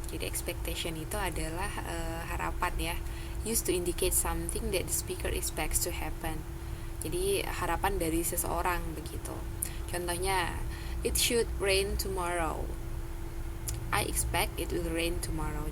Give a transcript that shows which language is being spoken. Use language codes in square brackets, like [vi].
[id] Jadi expectation itu adalah harapan ya. [en] Used to indicate something that the speaker expects to happen. [id] Jadi harapan dari seseorang begitu. [en] Contohnya, it should rain tomorrow. I expect it will rain tomorrow.